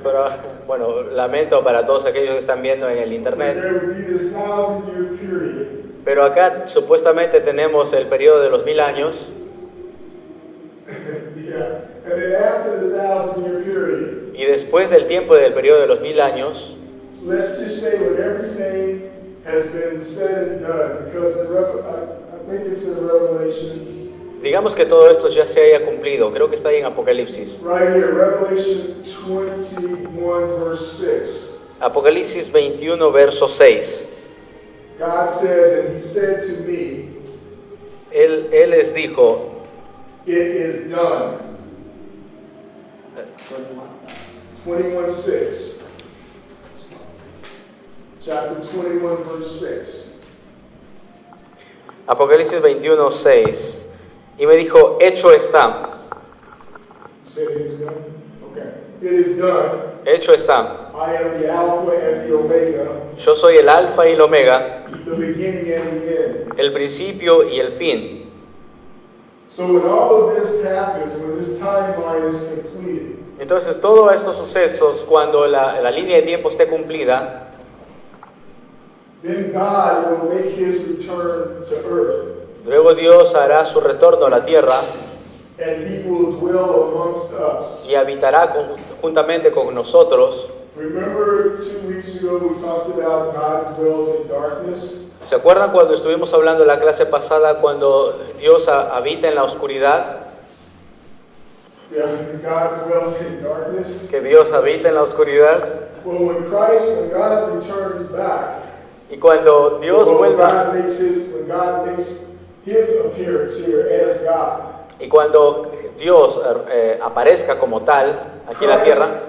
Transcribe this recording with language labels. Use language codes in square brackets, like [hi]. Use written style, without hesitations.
[es] pero bueno, lamento para todos aquellos que están viendo en el internet, [en] There would be this 1,000-year period, [es] pero acá supuestamente tenemos el periodo de los 1000 años, [en] yeah, and then after the 1,000-year period, [es] y después del tiempo del periodo de los 1000 años, [en] let's just say when everything has been said and done, because I think it's in Revelations, [es] digamos que todo esto ya se haya cumplido, creo que está ahí en Apocalipsis. [en] right here, Revelation 21, verse 6. [es] Apocalipsis 21, verso 6. [en] God says, and he said to me, [es] Él les dijo, [en] it is done. [es] 21:6. [en] Chapter 21, verse 6. [es] Apocalipsis 21, 6, y me dijo, hecho está, [en] You said it is done? Okay. It is done. [es] hecho está. [en] I am the Alpha and the Omega, [es] Yo soy el alfa y el omega, [en] the beginning and the end. [es] el principio y el fin. [en] So when all of this happens, when this timeline is completed, [es] Entonces todos estos sucesos, cuando la línea de tiempo esté cumplida, [en] then God will make his return to earth, [es] luego Dios hará su retorno a la tierra [en] and he will dwell amongst us. [es] y habitará juntamente con nosotros. [en] Remember 2 weeks ago we talked about God dwells in darkness? [es] ¿Se acuerdan cuando estuvimos hablando en la clase pasada cuando Dios habita en la oscuridad? [en] Yeah, God dwells in darkness. [es] Que Dios habita en la oscuridad. [en] Well, when God returns back, [es] Y cuando Dios [en] when [es] vuelva, [en] when God makes His appearance here as God, [es] y cuando Dios aparezca como tal aquí en la tierra,